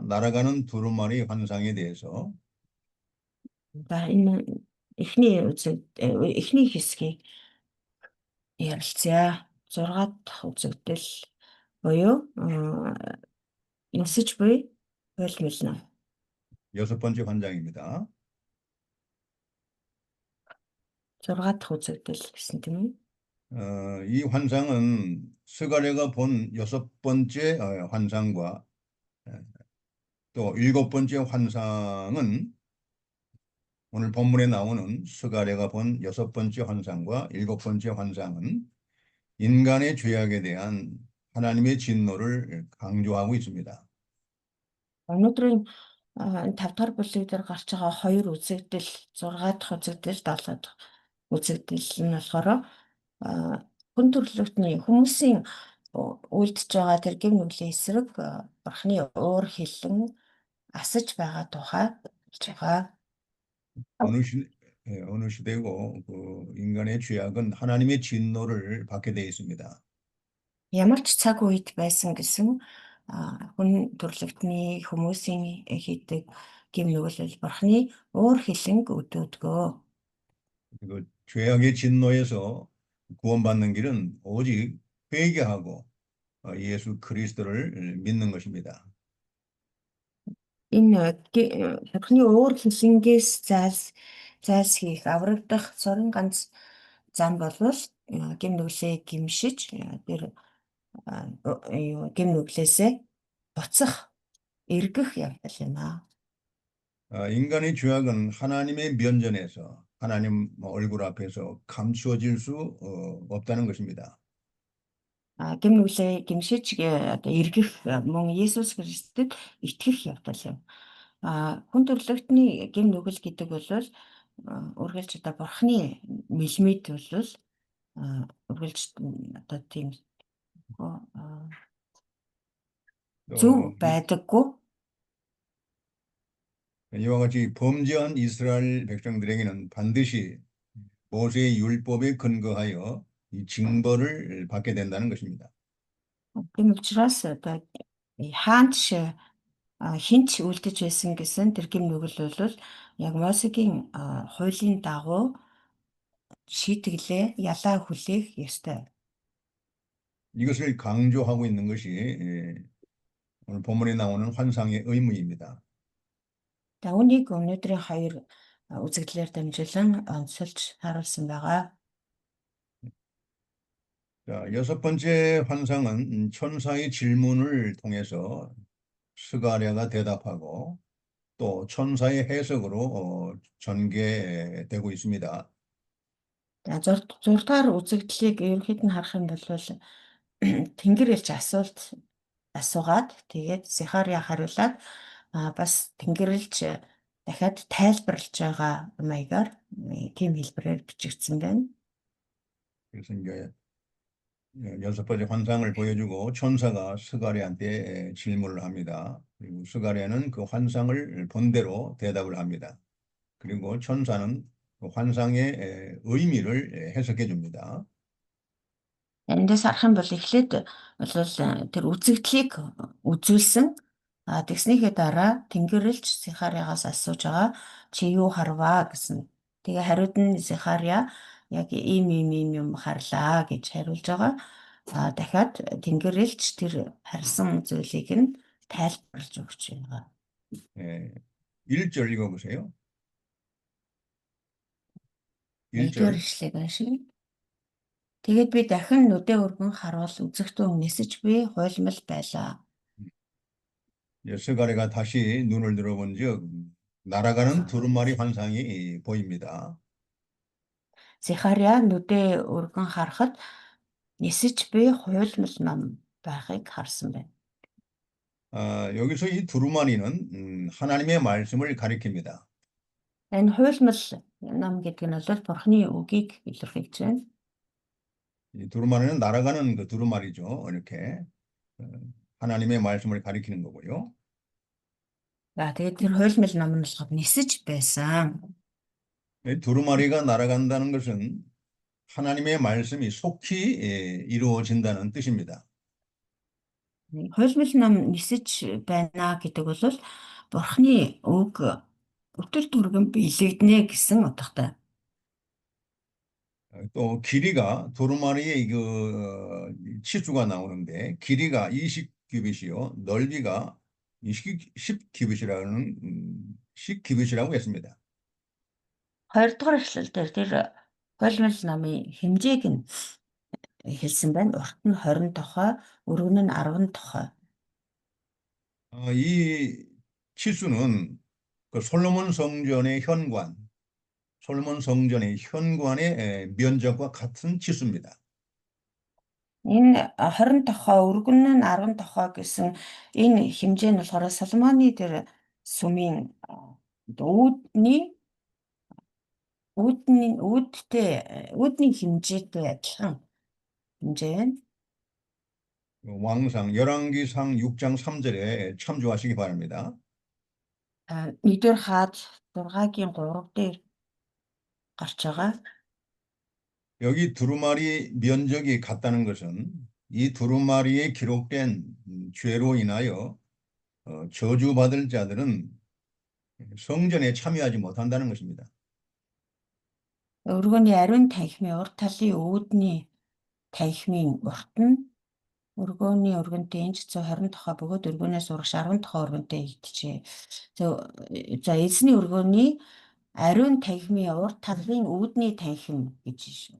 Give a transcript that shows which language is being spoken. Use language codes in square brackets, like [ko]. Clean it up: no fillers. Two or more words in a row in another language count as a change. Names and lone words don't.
[ko] 날아가는 두루마리 환상에 대해서. [mn] За энэ эхний хэсгийг ярилцъя. 6 дахь үзэгдэл буюу нисэж буй хуйлмал нам. [ko] 6번째 환상입니다. [mn] 6 дахь үзэгдэл гэсэн тийм үү? [ko] 이 환상은 스가랴가 본 6번째 환상과 또 7번째 환상은 오늘 본문에 나오는 스가랴가 본 6번째 환상과 7번째 환상은 인간의 죄악에 대한 하나님의 진노를 강조하고 있습니다. [mn] Өнөөдрийн 5 дахь бүлэг дээр гарч байгаа 2 үзэгдэл 6 дахь үзэгдэл 7 дахь үзэгдэл нь болохоор хүн төрлөختний хүмүүсийн үлдэж байгаа тэр гэм нүглийн эсрэг Бурхны уур хилэн асаж байгаа тухай хэлж байгаа. [ko] 어느 시대고 그 인간의 죄악은 하나님의 진노를 받게 되어 있습니다. [mn] Ямар ч цаг үед байсан гэсэн хүн төрлөختний хүмүүсийн хийдэг гэм нүгэл Бурхны уур хилэнг өдөөдгөө. [ko] 그 죄악의 진노에서 구원받는 길은 오직 회개하고 예수 그리스도를 믿는 것입니다. [mn] Энэ Бурхны уур хилэнгээс зайлсхийх аврагдах цорын ганц зам болвол гэм нүглээ гимшиж тэр гэм нүглээсээ буцах эргэх явдал юм аа. [ko] 인간의 죄악은 하나님의 면전에서 하나님 얼굴 앞에서 감추어질 수 없다는 것입니다. [mn] Гэм нүглээ гимшиж одоо эргэх мөн Есүс Христэд итгэх явдал юм. Хүн төрлөختний гэм нүгэл гэдэг бол үргэлж одоо Бурхны мэлмид бол үргэлж одоо тийм 또 зөв байдаггүй. [ko] 이와 같이 범죄한 이스라엘 백성들에게는 반드시 모세의 율법에 근거하여 이 징벌을 받게 된다는 것입니다. [mn] Тийм учраас одоо хаанч хинч үлдэж байсан гэсэн тэр гэм нүгэл бол яг Мосегийн хуулийн дагуу шийтгэлээ ялаа хүлээх ёстой. [ko] 이것을 강조하고 있는 것이 오늘 본문에 나오는 환상의 의무입니다. [mn] За үүнийг өнөөдрийн хоёр үзэгдлээр дамжуулан онцолж харуулсан байгаа. [ko] 자, 여섯 번째 환상은 천사의 질문을 통해서 스가랴가 대답하고 또 천사의 해석으로 전개되고 있습니다. [mn] За 6 дахь үзэгдлийг ерөнхийд нь харах юм бол Тэнгэр элч асуугаад тэгээд Захария хариулаад бас Тэнгэр элч дахиад тайлбарлаж байгаа маягаар тийм хэлбэрээр бичигдсэн байна. [ko] 그래서 이제 여섯 번째 환상을 보여주고 천사가 스가랴한테 질문을 합니다. 그리고 스가랴는 그 환상을 본대로 대답을 합니다. 그리고 천사는 그 환상의 의미를 해석해 줍니다. [mn] Эндээс харах юм бол эхлээд бол тэр үзэгдлийг үзүүлсэн. Тэгснийхээ дараа Тэнгэрлэгч Захариагаас асууж байгаа чи юу харваа гэсэн. Тэгээ хариуд нь Захария яг ийм юм харлаа гэж хариулж байгаа. Дахиад Тэнгэрлэгч тэр харсан зүйлийг нь тайлбарлаж өгч байгаа. [ko] 1절 읽어보세요. [mn] 1절 ишлэгийг уншия. Тэгээд би дахин нүдээ өргөн харвал үзэгтэн нисэж би хуйлмал байлаа. [ko] 스가랴가 다시 눈을 들어본즉 날아가는 두루마리 환상이 보입니다. [mn] Захария нүдээ өргөн харахад нисэж би хуйлмал ном байхыг харсан байна. [ko] 여기서 이 두루마리는 하나님의 말씀을 가리킵니다. [mn] Энэ хуйлмал ном гэдэг нь бол Бурхны үгийг илэрхийлж байна. [ko] 이 두루마리는 날아가는 그 두루마리죠. 이렇게 하나님의 말씀을 가리키는 거고요. [mn] Тэгээд тэр хуйлмал ном нь болохоор нисэж байсан. [ko] 이 두루마리가 날아간다는 것은 하나님의 말씀이 속히 이루어진다는 뜻입니다. [mn] Хуйлмал ном нисэж байна гэдэг бол Бурхны үг өдөр түргэн биелэгдэнэ гэсэн утгатай. [ko] 또 길이가 두루마리의 그 치수가 나오는데 길이가 20규빗이요 넓이가 10규빗이라는 10규빗이라고 했습니다. [mn] 2 дугаар эшлэлдэр тэр хуйлмал намын хэмжээг нь хэлсэн байна. Урт нь 20 тохой, өргөн нь 10 тохой. [ko] 이 치수는 그 솔로몬 성전의 현관의 면적과 같은 치수입니다. [mn] Энэ 20 тохой, өргөн нь 10 тохой гэсэн энэ хэмжээ нь болохоор Соломоны тэр сүмийн үүдний хэмжээтэй адилхан хэмжээ байна. [ko] 왕상 열왕기상 6장 3절에 참조하시기 바랍니다. [mn] 1-р хаад 6-гийн 3 дээр гарч байгаа. [ko] 여기 두루마리 면적이 같다는 것은 이 두루마리에 기록된 죄로 인하여 저주받을 자들은 성전에 참여하지 못한다는 것입니다. [mn] Өргөний ариун танхимын урд талын үүдний танхимын урт нь өргөний өргөнтэй инч 120 тохой бөгөөд өргөнөөс урагш 10 тохой өргөнтэй ийгдэжээ. За эзний өргөний ариун танхимын урд талын үүдний танхим гэж шүү.